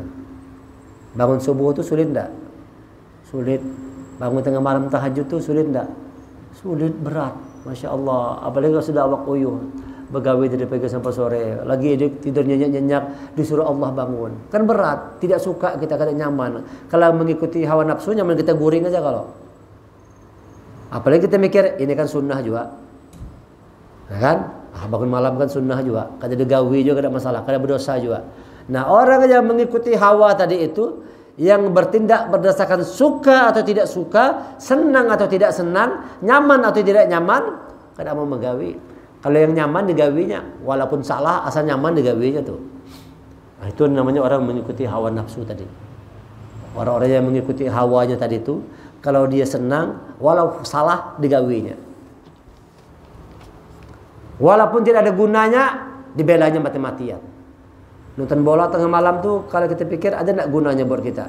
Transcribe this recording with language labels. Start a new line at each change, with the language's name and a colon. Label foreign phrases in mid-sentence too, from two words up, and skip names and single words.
Indonesian: Bangun subuh itu sulit enggak? Sulit. Bangun tengah malam tahajud itu sulit enggak? Sulit, berat. Masya Allah. Apalagi kalau sudah
Banjar: awak uyuh,
Indonesian: begawe dari pagi sampai sore, lagi tidur nyenyak-nyenyak, disuruh Allah bangun. Kan berat, tidak suka kita,
Banjar: kada nyaman.
Indonesian: Kalau mengikuti hawa nafsu,
Banjar: nyaman kita guring aja kalau.
Indonesian: Apalagi kita mikir, ini kan sunnah juga. Nah kan? Bangun malam kan sunnah juga.
Banjar: Kada digawi juga, kada masalah, kada berdosa juga.
Indonesian: Nah, orang yang mengikuti hawa tadi itu, yang bertindak berdasarkan suka atau tidak suka, senang atau tidak senang, nyaman atau tidak nyaman,
Banjar: kada mau menggawi.
Indonesian: Kalau yang nyaman digawinya, walaupun salah asal nyaman digawinya tuh. Nah, itu namanya orang mengikuti hawa nafsu tadi. Orang-orang yang mengikuti hawanya tadi itu, kalau dia senang, walau salah digawinya. Walaupun tidak ada gunanya, dibelanya mati-matian. Nonton bola tengah malam tuh, kalau kita pikir ada enggak gunanya buat kita?